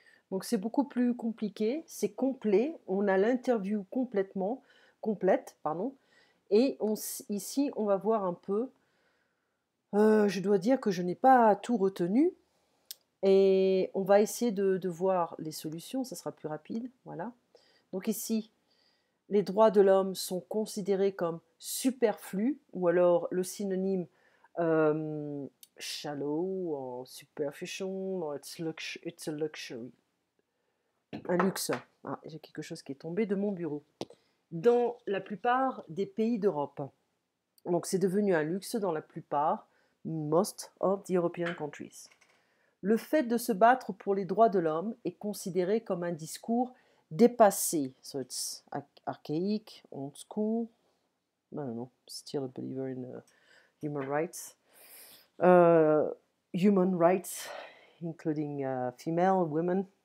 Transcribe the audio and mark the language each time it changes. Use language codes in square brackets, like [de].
[fr] Donc c'est beaucoup plus compliqué, c'est complet, on a l'interview complète, pardon, et ici on va voir un peu, je dois dire que je n'ai pas tout retenu, et on va essayer de voir les solutions, ça sera plus rapide, voilà. Donc ici, les droits de l'homme sont considérés comme superflus, ou alors le synonyme [en] shallow or superficial or it's a luxury. [fr] Un luxe. Ah, j'ai quelque chose qui est tombé de mon bureau. Dans la plupart des pays d'Europe. Donc c'est devenu un luxe dans la plupart, [en] most of the European countries. [fr] Le fait de se battre pour les droits de l'homme est considéré comme un discours dépassé. [en] So it's archaic, old school. I don't know, still a believer in human rights. Human rights, including female, women.